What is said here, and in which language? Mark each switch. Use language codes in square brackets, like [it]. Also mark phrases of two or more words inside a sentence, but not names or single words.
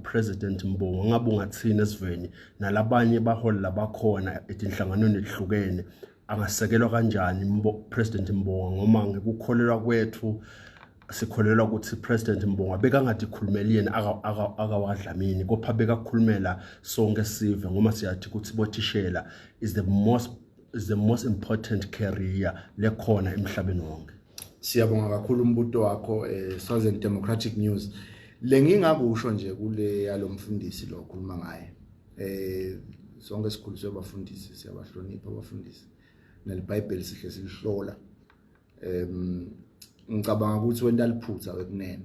[ss] President Mbongo ngabe ungathini ezweni nalabanye baholi labakhona etinhlanganweni ezihlukene angasekelwa kanjani President Mbongo ngoma ngekukholelwa kwethu sikholelwa ukuthi President Mbongo bekangathi khulumela yena akawadlamini kopha bekakhulumela sonke sive ngoma siyathi ukuthi bothishela [en] is the most important career [ss] lekhona emhlabeni wonke. Siyabonga kakhulu umbuto wakho Southern Democratic News. Lengingakusho nje kule yalomfundisi lo khuluma ngaye. Sonke sikhuliswe abafundisi, siyabahlonipha abafundisi. NeBhayibheli sihle silihlola. Ngicabanga ukuthi wenda liphutha wekunene.